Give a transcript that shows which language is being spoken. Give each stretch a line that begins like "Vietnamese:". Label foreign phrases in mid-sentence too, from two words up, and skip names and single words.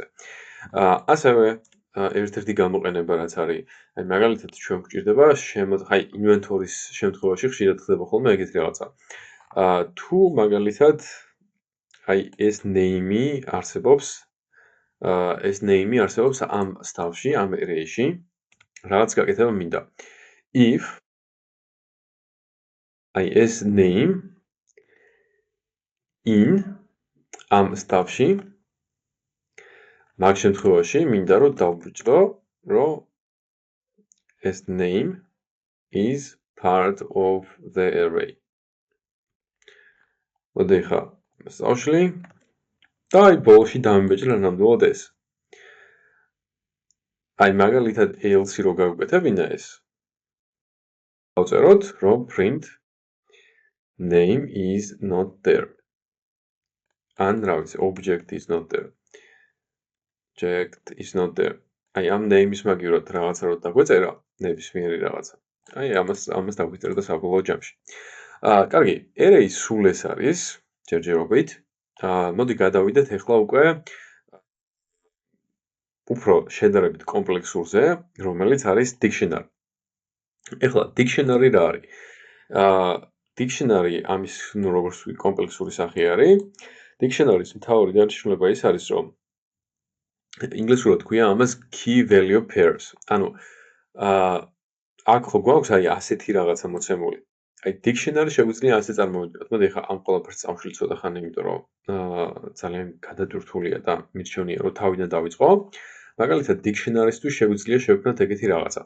Georgian: ასევე ერთ-ერთი გამოყენება რაც არის, აი მაგალითად ჩვენ გვჭირდება აი inventory-ის შემთხვევაში ხშირად ხდება ხოლმე ეგეთი რაღაცა. თუ მაგალითად აი ეს name-ი არსებობს ამ stuff-ში, ამ array-ში, რაღაც გაკეთება მინდა. if აი ეს
English: name in
Georgian: ამ stuff-ში მაგ შემთხვევაში მინდა რომ დავბეჭდო, რომ ეს
English: name is part of the array.
Georgian: მოდი ხა სწავლში და აი ბოლოში დამიბეჭდა ნამდვილად ეს. აი მაგალითად else-ი რო გავუკეთებინა ეს დავწეროთ, რომ
English: print name is not there.
Georgian: ან რა ვიცი,
English: object is not there. Object is not there.
Georgian: აი ამ name-ის მაგივრად რაღაცა რო დაგვეწერა, ნებისმიერი რაღაცა. აი ამას დაგვიწერა და საბოლოო ჯამში. კარგი, array-ის სულ ეს არის ჯერჯერობით. მოდი გადავიდეთ ახლა უკვე უფრო შედარებით კომპლექსურზე, რომელიც არის dictionary. ახლა dictionary რა არის? dictionary ამის როგორც ვთქვი კომპლექსური სახე არის. dictionary-ის მთავარი დანიშნულება ის არის, რომ ინგლისურად ქვია ამას
English: key value pairs.
Georgian: ანუ აქ ხო გვაქვს აი ასეთი რაღაცა მოცემული. აი dictionary შეგვიძლია ასე წარმოვიდგინოთ. მოდი ახლა ამ ყველაფერს წავშლით ცოტა ხანი, იმიტომ რომ ძალიან გადატვირთულია და მირჩევნია რომ თავიდან დავიწყო. მაგალითად dictionary-ისთვის შეგვიძლია შევქმნათ ეგეთი რაღაცა.